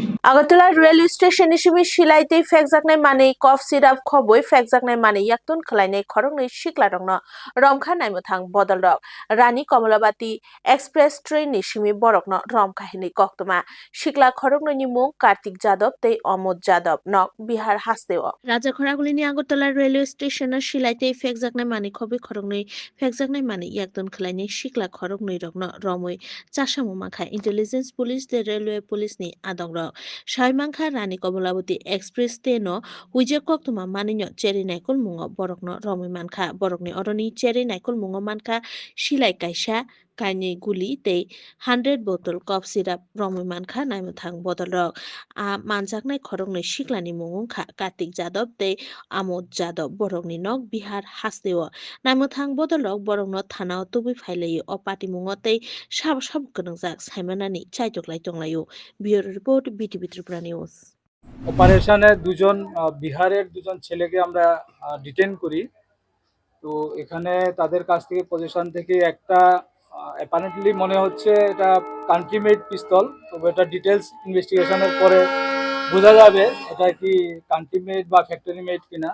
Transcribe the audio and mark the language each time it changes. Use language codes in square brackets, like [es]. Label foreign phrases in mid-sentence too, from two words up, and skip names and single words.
[trp] আগরতলা রেলওয়ে স্টেশন হিসেবে সিলাইতে ফেকজাকনাই মানে [en] cough syrup [trp] খবই ফেকজাকনাই মানে ইয়াকতুন খলাইনাই খরংনি সিকলা রংনো রমখা নাইমোথাং বদল রক রানী কমলাবাতি এক্সপ্রেস ট্রেন নিসিমি বরকনো রমখাহিনি কক্তমা সিকলা খরংনি মুং কার্তিক যাদব তে অমোদ যাদব নক বিহার হাসদেও রাজা খরাগুলিনি আগরতলা রেলওয়ে স্টেশন সিলাইতে ফেকজাকনাই মানে খবই খরংনি ফেকজাকনাই মানে ইয়াকতুন খলাইনাই সিকলা খরংনি রংনো রমই চাসামু মাখা [en] intelligence police [trp] দে [en] railway police [trp] ni adong rok saimangkha rani komolabati express teno huije koktuma maninyo cheri naikol mungo borokno romoi mankha borokni oroni cheri naikol mungo mankha silai kaisa kaini guli tei 100 [en] bottle cough syrup [trp] romoi mankha naimothang bodol rok manjaknai khorognoi siklani mungungkha Kartik Jadab tei Amod Jadab borokni nok Bihar hasdeo naimothang bodol rok borokno thanao tubui phailayo o pati mungo tei sab gwnangjak saimanani chaitok tonglayo Bureau Report BTV Tripura News [bn] অপারেশনে দুজন বিহারের দুজন ছেলেকে আমরা ডিটেন করি। তো এখানে তাদের কাছ থেকে পজিশন থেকে একটা অ্যাপারেন্টলি মনে হচ্ছে এটা [en] country made pistol, [bn] তবে এটা ডিটেলস ইনভেস্টিগেশনের পরে বোঝা যাবে এটা কি [en] country made [bn] বা [en] factory made [bn] কিনা।